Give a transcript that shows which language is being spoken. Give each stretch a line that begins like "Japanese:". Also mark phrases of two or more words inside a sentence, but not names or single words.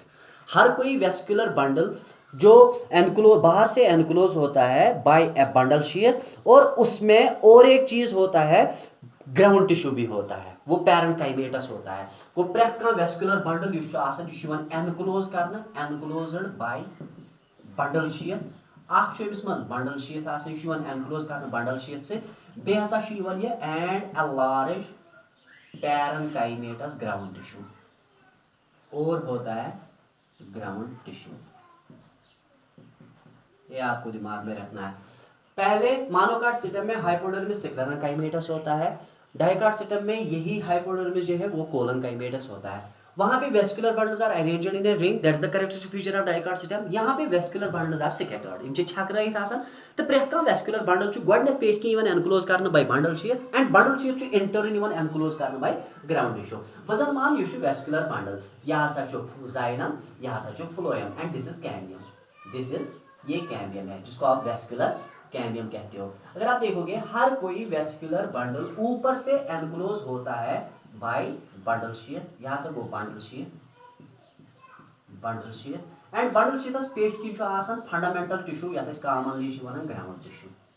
Hindi: हर कोई
English: vascular bundle
Hindi: जो एनक्लोज बाहर से एनक्लोज होता है
English: by a bundle sheath,
Hindi: और उसमें और एक चीज होता है,
English: ground tissue
Hindi: भी होता है, वो पैरेंकाइमेटस होता है। वो प्रत्येक
English: vascular bundle enclose करना, enclosed by bundle sheath.
Kashmiri: अमिस मज
English: bundle sheath enclose कर bundle sheath से, बेहसा ये and a large parenchymatous ground tissue,
Hindi: और होता है
English: ground tissue.
Hindi: ये आपको दिमाग में रखना है। पहले
English: monocot system
Hindi: में हाइपोडर्मिस सिक्लरन काइमेटस होता है,
English: dicot system
Hindi: में यही हाइपोडर्मिस जो है वो कोलन काइमेटस होता है। वहां पे
English: vascular bundles are arranged in a ring, that's the characteristic feature of dicot system.
Hindi: यहाँ पे
English: vascular bundles are scattered,
Kashmiri: इनचे छकराइत आसान।
Hindi: तो प्रत्येक
English: vascular bundle
Kashmiri: छु गोडनेथ पेट की
English: enclose करना by bundle sheath, and bundle sheath
Kashmiri: छु इंटरन
English: enclose करना by ground tissue।
Kashmiri: वजन मान यह
English: vascular bundle,
Kashmiri: यह हसा छु जाइलम, यह हसा छु फ्लोएम,
English: and this is cambium. this is,
Hindi: ये कैम्बियम है जिसको आप
English: vascular cambium
Hindi: कहते हो। अगर आप देखोगे हर कोई
English: vascular bundle
Hindi: ऊपर से एनक्लोज होता है
English: by bundle sheath.
Hindi: यहाँ से वो
English: bundle sheath, bundle sheath, and bundle sheaths
Kashmiri: पेट की
English: fundamental tissue या commonly ground tissue।